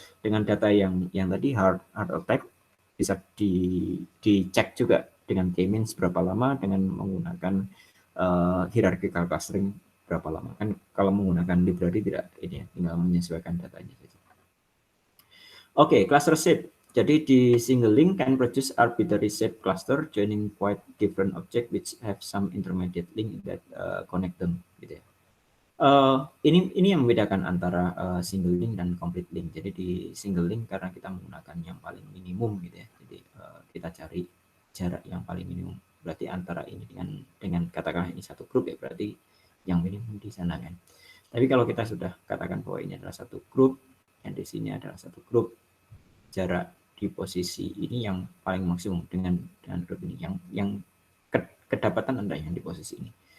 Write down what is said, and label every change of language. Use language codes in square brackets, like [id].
[id] Dengan data yang tadi hard attack bisa dicek juga dengan k-means berapa lama, dengan menggunakan hierarchical clustering berapa lama. Kan kalau menggunakan library tidak ini ya, tinggal menyesuaikan datanya saja. [en] Oke, cluster shape. [id] Jadi di [en] single link can produce arbitrary shape cluster joining quite different object which have some intermediate link that connect them [id] gitu ya. Ini yang membedakan antara single link dan complete link. Jadi di single link karena kita menggunakan yang paling minimum gitu ya. Jadi kita cari jarak yang paling minimum. Berarti antara ini dengan katakanlah ini satu grup ya, berarti yang minimum di sana kan. Tapi kalau kita sudah katakan bahwa ini adalah satu grup, yang di sini adalah satu grup, jarak di posisi ini yang paling maksimum dengan grup ini yang kedapatan Anda yang di posisi ini.